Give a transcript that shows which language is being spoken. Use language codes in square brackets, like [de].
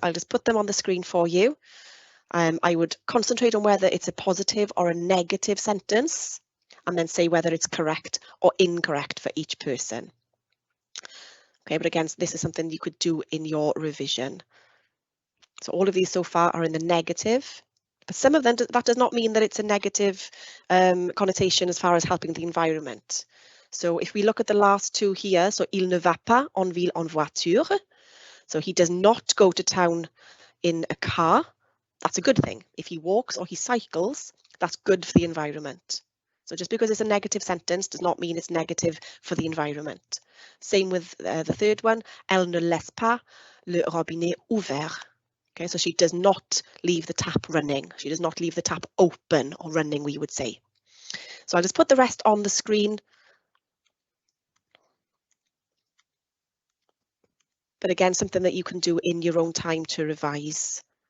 [en] I'll just put them on the screen for you. I would concentrate on whether it's a positive or a negative sentence and then say whether it's correct or incorrect for each person. Okay, but again, this is something you could do in your revision. So all of these so far are in the negative, but some of them, that does not mean that it's a negative connotation as far as helping the environment. So if we look at the last two here, so [fr] il ne va pas en ville en voiture. [en] So he does not go to town in a car. That's a good thing. If he walks or he cycles, that's good for the environment. So just because it's a negative sentence does not mean it's negative for the environment. Same with the third one, [fr] elle ne laisse pas le robinet ouvert. [en] Okay, so she does not leave the tap running. She does not leave the tap open or running, we would say. So I'll just put the rest on the screen. But again, something that you can do in your own time to revise.